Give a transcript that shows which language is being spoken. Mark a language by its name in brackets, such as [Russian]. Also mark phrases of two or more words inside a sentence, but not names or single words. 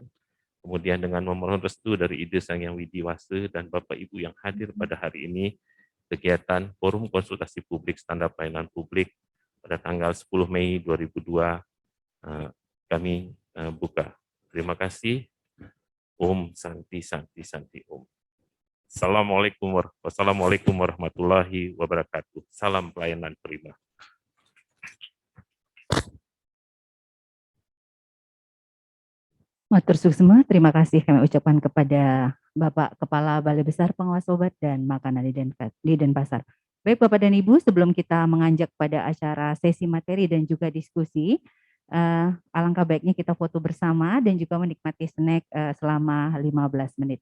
[Indonesian] Kemudian dengan memohon restu dari Ide Sang Yang Widiwasa dan Bapak Ibu yang hadir pada hari ini, kegiatan Forum Konsultasi Publik Standar Pelayanan Publik pada tanggal 10 Mei 2002 kami buka. Terima kasih. [Sanskrit] ॐ शान्ति शान्ति शान्ति ॐ. [Arabic] والسلام عليكم ورحمة الله وبركاته. [Indonesian] Salam pelayanan prima. [Balinese] Matur suksma, [Indonesian] terima kasih kami ucapkan kepada Bapak Kepala Balai Besar Pengawas Obat dan Makanan di Denpasar. Baik Bapak dan Ibu, sebelum kita menganjak pada acara sesi materi dan juga diskusi, alangkah baiknya kita foto bersama dan juga menikmati snack selama 15 menit.